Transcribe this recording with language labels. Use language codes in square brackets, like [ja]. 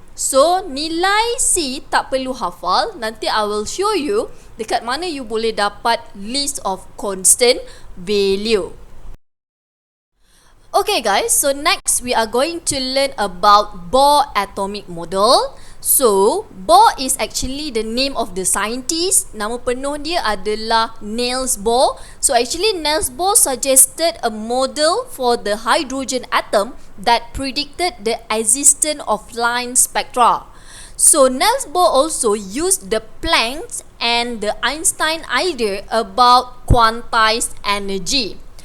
[ms] So nilai C tak perlu hafal. Nanti [en] I will show you [ms] dekat mana you boleh dapat [en] list of constant value. Okay guys, so next we are going to learn about Bohr atomic model. So Bohr is actually the name of the scientist. [ms] Nama penuh dia adalah Niels Bohr. [en] So actually Niels Bohr suggested a model for the hydrogen atom that predicted the existence of line spectra. So Niels Bohr also used the Planck's and the Einstein idea about quantized energy.